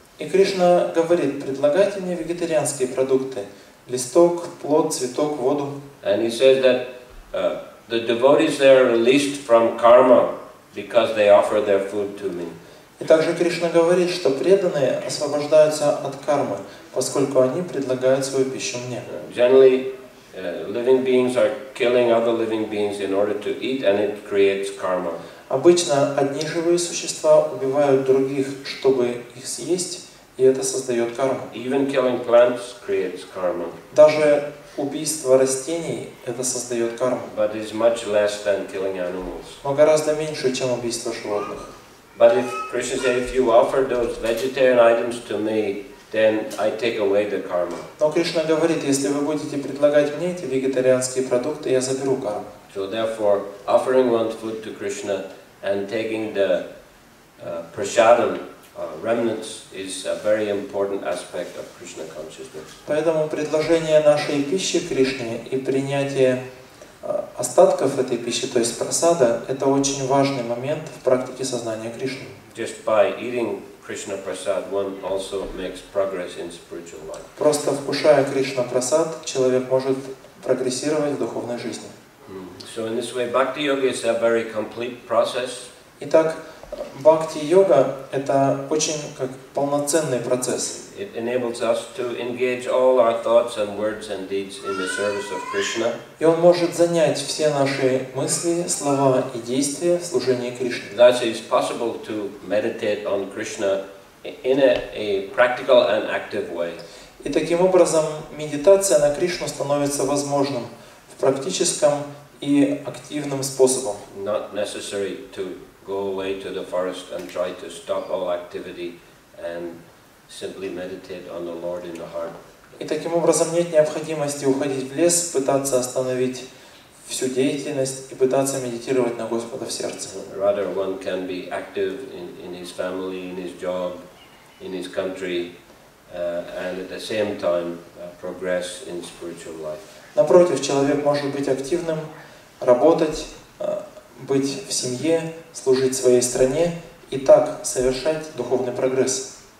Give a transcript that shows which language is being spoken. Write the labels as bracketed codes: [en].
[ru] И Кришна говорит, предлагайте мне вегетарианские продукты. Листок, плод, цветок, воду. [en] And he says that the devotees there are released from karma because they offer their food to me. [ru] И также Кришна говорит, что преданные освобождаются от кармы, поскольку они предлагают свою пищу мне. [en] Generally, living beings are killing other living beings in order to eat, and it creates karma. [ru] Обычно одни живые существа убивают других, чтобы их съесть, и это создает карму. [en] Even killing plants creates karma. [ru] Даже убийство растений это создает карму. [en] But it's much less than killing animals. [ru] Но гораздо меньше, чем убийство животных. [en] But if Krishna said, if you offer those vegetarian items to me, then I take away the karma. [ru] Но Кришна говорит, если вы будете предлагать мне эти вегетарианские продукты, я заберу карму. [en] So therefore, offering one's food to Krishna and taking the prasadam remnants is a very important aspect of Krishna consciousness. [ru] Поэтому предложение нашей пищи Кришне и принятие остатков этой пищи, то есть прасада, это очень важный момент в практике сознания Кришны. [en] Just by eating Krishna prasad, one also makes progress in spiritual life. [ru] Просто вкушая Кришна прасад, человек может прогрессировать в духовной жизни. [en] So in this way, bhakti yoga is a very complete process. [ru] Итак, бхакти-йога – это очень как полноценный процесс. [en] It enables us to engage all our thoughts and words and deeds in the service of Krishna. [ru] И он может занять все наши мысли, слова и действия в служении Кришне. [en] Thus, it is possible to meditate on Krishna in a practical and active way. [ru] И таким образом медитация на Кришну становится возможным в практическом и активным способом. [en] Not necessary to go away to the forest and try to stop all activity and simply meditate on the Lord in the heart. [ru] И таким образом нет необходимости уходить в лес, пытаться остановить всю деятельность и пытаться медитировать на Господа в сердце. [en] Rather, one can be active in his family, in his job, in his country, and at the same time progress in spiritual life. [ru] Напротив, человек может быть активным, работать, быть в семье, служить своей стране и так совершать духовный прогресс.